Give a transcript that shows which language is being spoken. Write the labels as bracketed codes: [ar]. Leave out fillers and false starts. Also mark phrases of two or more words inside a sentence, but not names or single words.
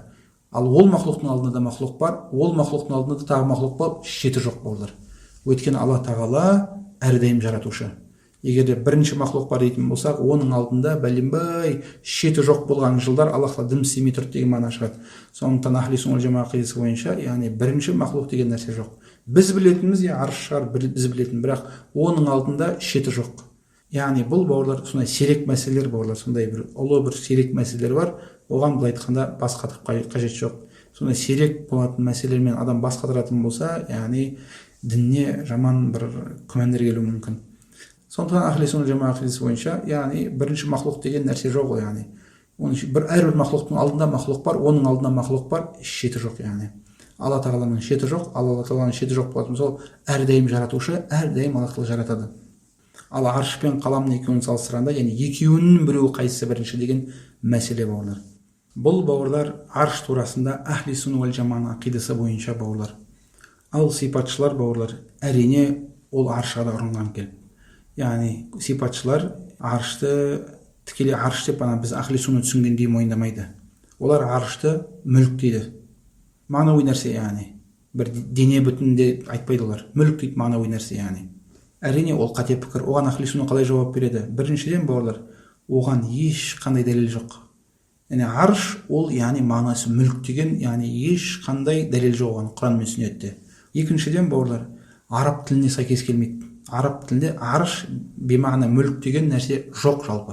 [kk] Ал ол мақлұқтың алдында да мақлұқ бар, ол мақлұқтың алдында да тағы мақлұқ бар, шеті жоқ бауырлар. Өйткені Алла тағала әрдайым жаратушы. Егер де бірінші мақлұқ бар дейтін болсақ, оның алдында бәленбай шеті жоқ болған жылдар Аллахқа дым істемей тұрды деген мағына шығады. Сондықтан [ar] أهل السنة والجماعة [kk] ақидасы бойынша, яғни бірінші мақлұқ деген нәрсе жоқ. Біз білетініміз арш шығар, біз білетін, бірақ оның алдында шеті жоқ. Яғни бұл бауырлар сондай сирек мәселелер бауырлар, сондай бір ұлы бір сирек мәселелер бар. Оған былай айтқанда бас қатырып қажет жоқ. Сондай сирек болатын мәселелермен адам бас қатыратын болса, яғни дінне жаман бір күмәндер келуі мүмкін. Сондықтан [ar] أهل السنة جماعة [kk] ақидасы бойынша, яғни бірінші мақлұқ деген нәрсе жоқ, яғни әрбір мақлұқтың алдында мақлұқ бар, оның алдында мақлұқ бар, шеті жоқ, яғни Алла тағаланың шеті жоқ. Алла тағаланың шеті жоқ болатын сол әрдайым жаратушы, әрдайым Алла тағала жаратады. Ал арш пен қаламның екеуін салыстырғанда, яғни екеуінің біреуі қайсысы бірінші деген мәселе бауырлар. Бұл бауырлар арш турасында [ar] أهل السنة والجماعة [kk] ақидасы бойынша бауырлар. Ал сипатшылар бауырлар, әрине ол аршқа да ұрынған келіп. Яғни сипатшылар аршты тікелей арш деп біз [ar] أهل السنة [kk] түсінгендей мойындамайды. Олар аршты мүлік дейді. Мағынауи нәрсе, яғни бір дене бүтінінде айтпайды олар. Мүлік дейді, мағынауи нәрсе, яғни. Әрине ол қате пікір. Оған [ar] أهل السنة [kk] қалай жауап береді? Біріншіден бауырлар, оған ешқандай дәлел жоқ. Яғни арш ол яғни мағынасы мүлік деген, яғни ешқандай дәлел жоқ оған Құран мен сүннетте. Екіншіден бауырлар, араб тіліне сәйкес келмейді. Араб тілінде арш бемағына мүлік деген нәрсе жоқ жалпы.